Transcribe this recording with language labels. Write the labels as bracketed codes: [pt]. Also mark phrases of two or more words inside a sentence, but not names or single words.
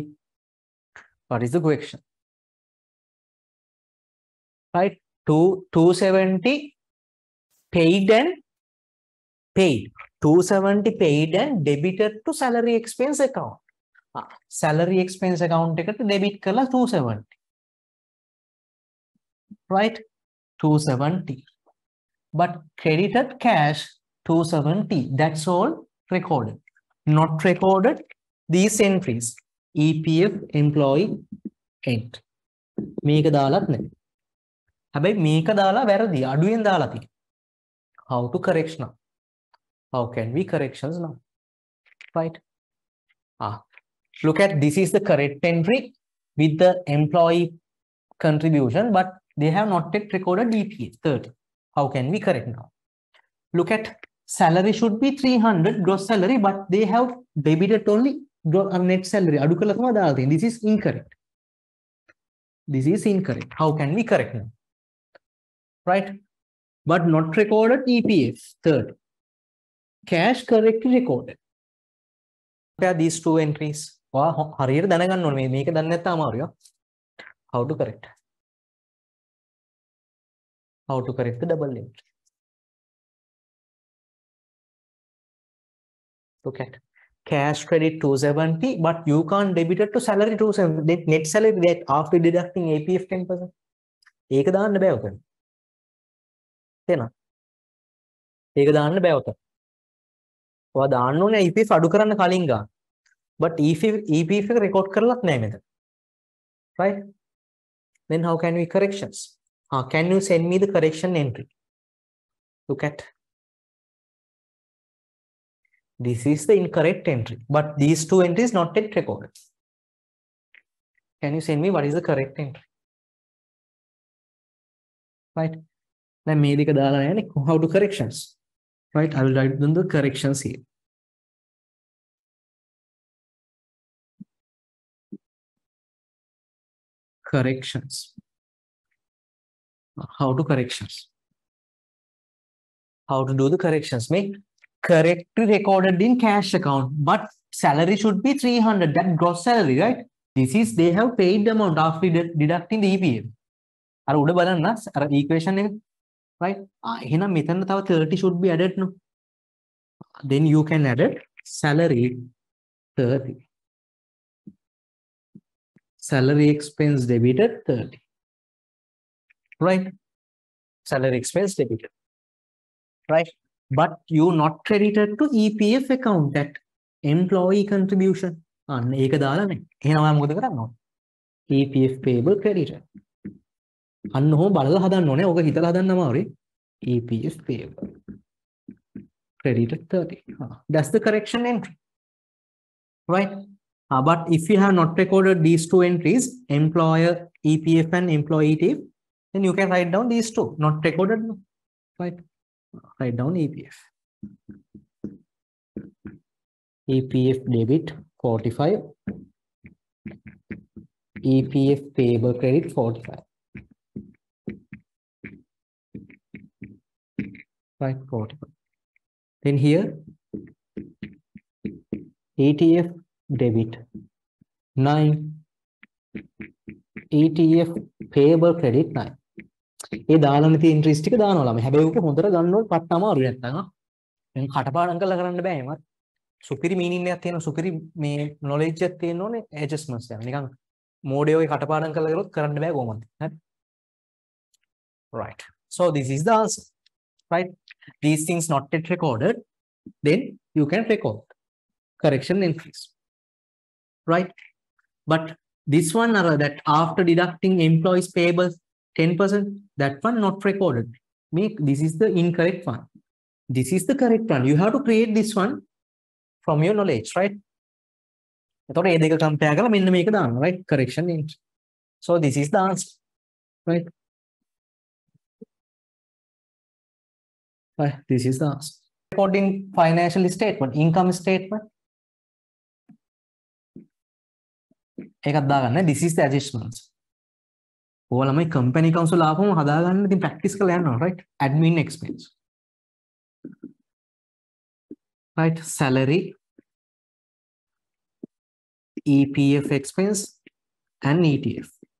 [en] What is the question? Right? 270 paid and paid. 270 paid and debited to salary expense account. Salary expense account eකට debit කරලා 270. Right? 270. But credited cash 270. That's all recorded. Not recorded these entries. EPF employee end. [si] මේක දාලත් නැහැ. හැබැයි මේක දාලා වැරදි. අඩුවෙන් දාලා තියෙනවා. [en] How to correct now? How can we corrections now? Right? Look at this is the correct entry with the employee contribution, but they have not yet recorded EPF 30. How can we correct now? Look at salary should be 300 gross salary, but they have debited only net salary. [si] අඩු කළා තමයි දාලා තියෙන්නේ. [en] This is incorrect. This is incorrect. How can we correct now? Right? But not recorded EPF 30. Cash correctly recorded. Compare these two entries. [si] හරියට දැනගන්න ඕනේ මේක දන්නේ නැත්නම් අමාරුයි. [en] How to correct? How to correct the double entry? Look at cash credit 270, but you can't debit it to salary 270. Net salary that after deducting APF 10%. [si] ඒක දාන්න බෑ උතන. තේනවා? ඒක දාන්න බෑ උතන. ඔයා දාන්න ඕනේ EPF අඩු කරන්න කලින් ගන්න. But EPF එක record කරලත් නැහැ මෙතන. [en] Right? Then how can we corrections? Can you send me the correction entry? Look at. This is the incorrect entry, but these two entries not yet recorded. Can you send me what is the correct entry? Right? Then [si] මේක දාලා නැහැ නේ. [en] How to corrections? Right? I will write down the corrections here. Corrections. How to corrections? How to do the corrections? Make correctly recorded in cash account, but salary should be 300. That gross salary, right? This is they have paid the amount after deducting the EPF. [si] අර උඩ බලන්න අර equation එක, right? එහෙනම් මෙතන තව [en] 30 should be added, no? Then you can add it salary 30. Salary expense debited 30. Right? Salary expense debited. Right? But you not credited to EPF account at employee contribution. [si] ඒක දාලා නැහැ. එහෙනම් ඔයා මොකද කරන්න ඕනේ? [en] EPF payable credited. [si] අන්න ඔහොම බලලා හදන්න ඕනේ. ඔක හිතලා හදන්න අමාරුයි. [en] EPF payable credited 30. That's the correction entry. Right? But if you have not recorded these two entries, employer EPF and employee ETF, then you can write down these two. Not recorded, no? Right? Write down EPF. EPF debit 45. EPF payable credit 45. Right, 45. Then here, ETF debit 9. ETF payable credit 9. [si] ඒ දාලා නැති ඉන්ට්‍රෙස්ට් ටික දානවා ළමයි. හැබැයි උක හොඳට ගන්න ඕනේ පට්ට අමාරු නැත්තම් දැන් කටපාඩම් කරලා කරන්න බෑ එහෙම. සුපිරි මීනින් එකක් තියෙනවා, සුපිරි මේ නොලෙජ් එකක් තියෙන්න ඕනේ, ඇඩ්ජස්ට්මන්ට්ස් යන. නිකන් මෝඩේ ඔය කටපාඩම් කරලා කරොත් කරන්න බෑ කොහොමද? හරි. [en] Right. So this is the answer. Right? These things not yet recorded, then you can record correction entries. Right? But this one that after deducting employees payable 10%, that one not recorded. This is the incorrect one. This is the correct one. You have to create this one from your knowledge, right? [si] එතකොට මේ දෙක compare කරලා මෙන්න මේක දාන්න, [en] right? Correction entry. So this is the answer, right? Right. This is the answer. Recording financial statement, income statement. [si] එකක් දාගන්න. [en] This is the adjustments. [si] ඔයාලමයි [en] company council [si] ආපුවම හදාගන්න ඉතින් practice කරලා යනවා, [en] right? Admin expense. Right? Salary, EPF expense and ETF.